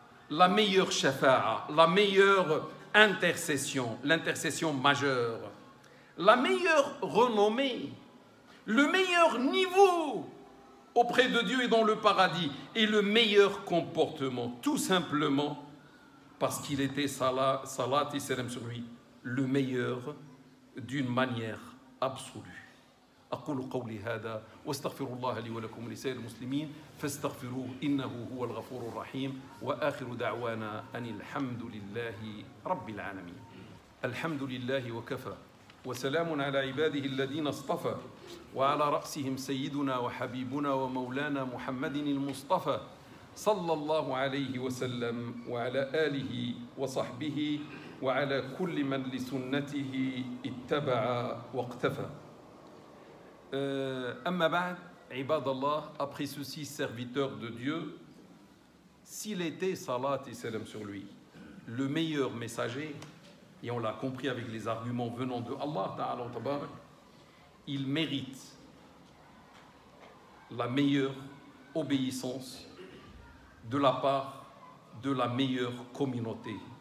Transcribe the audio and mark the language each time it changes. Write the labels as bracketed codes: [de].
[fr] la meilleure shafa'a, la meilleure intercession, l'intercession majeure, la meilleure renommée, le meilleur niveau auprès de Dieu et dans le paradis, et le meilleur comportement, tout simplement parce qu'il était, salat et salam sur lui, le meilleur d'une manière absolue. [ar] أقول قولي هذا واستغفر الله لي ولكم ولسائر المسلمين فاستغفروه إنه هو الغفور الرحيم وآخر دعوانا أن الحمد لله رب العالمين. الحمد لله وكفى وسلام على عباده الذين اصطفى وعلى رأسهم سيدنا وحبيبنا ومولانا محمد المصطفى صلى الله عليه وسلم وعلى آله وصحبه وعلى كل من لسنته اتبع واقتفى. Amma ba'd, ibadallah, [fr] après ceci, serviteur de Dieu, s'il était, salat et salam sur lui, le meilleur messager, et on l'a compris avec les arguments venant de Allah Ta'ala Tabarak, il mérite la meilleure obéissance de la part de la meilleure communauté.